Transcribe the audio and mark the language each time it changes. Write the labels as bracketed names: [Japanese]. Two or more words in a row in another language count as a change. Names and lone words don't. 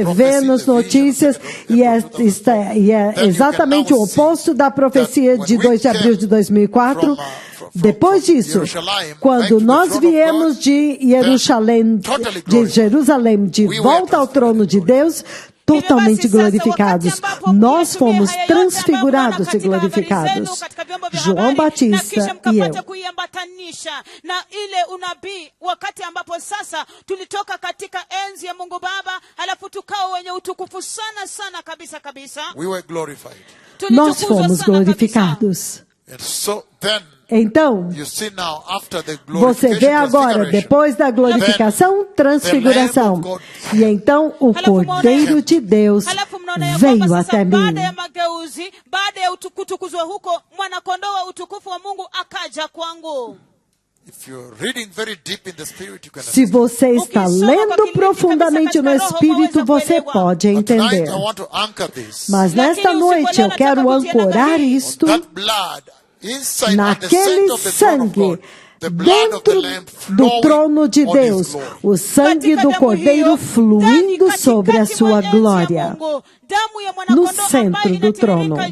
[Portuguese] vê nas notícias, e é exatamente o oposto da profecia de 2 de abril de 2004, depois disso, quando nós viemos de Jerusalém, de volta ao trono de Deus, totalmente glorificados. Nós fomos transfigurados e glorificados. João Batista e eu. [Swahili] Na ile unabii wakati ambapo sasa tulitoka katika enzi ya Mungu Baba halafu tukao wenye utukufu sana sana kabisa kabisa. [English] We were glorified. [Portuguese] Nós fomos glorificados. [English] And so then [Portuguese] Então, [English] you see now, after the [Portuguese] você vê agora, depois da glorificação, transfiguração. E então o Cordeiro de Deus veio até mim. [Swahili] Baada ya kutukuzwa huko, mwana-kondoo wa utukufu wa Mungu akaja kwangu. [Portuguese] Se você está lendo profundamente no Espírito, você pode entender. Mas nesta noite eu quero ancorar isto naquele sangue dentro do trono de Deus, o sangue do Cordeiro fluindo sobre a sua glória, no centro do trono.